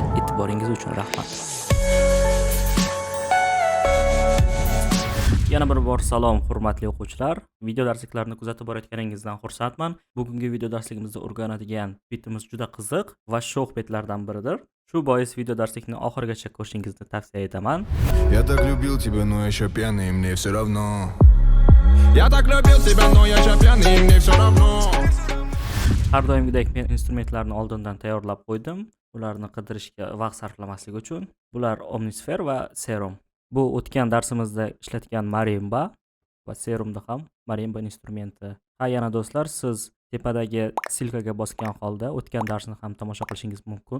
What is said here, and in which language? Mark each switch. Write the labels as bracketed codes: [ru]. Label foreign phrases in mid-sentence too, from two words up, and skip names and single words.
[uz] E'tiboringiz uchun rahmat. Yana bir bor salom hurmatli o'quvchilar. Video darsliklarini kuzatib borayotganingizdan xursandman. Bugungi video darsligimizda o'rganadigan bitimiz juda qiziq va sho'x bitlardan biridir. Shu bois video darslikni oxirigacha ko'rishingizni tavsiya etaman. [ru] Я так любил тебя, но еще пьяный, мне все равно. Я так любил тебя, но я же пьяный, мне все равно. [uz] Har doimgidek men instrumentlarni oldindan tayyorlab qo'ydim. Ularni qidirishga vaqt sarflamaslik uchun. Bular omnisfer va serum. Bu o'tgan darsimizda ishlatgan marimba va serumda ham marimba instrumenti. Ha, yana do'stlar, siz tepadagi silkaga bosgan holda o'tgan darsni ham tomosha qilishingiz mumkin.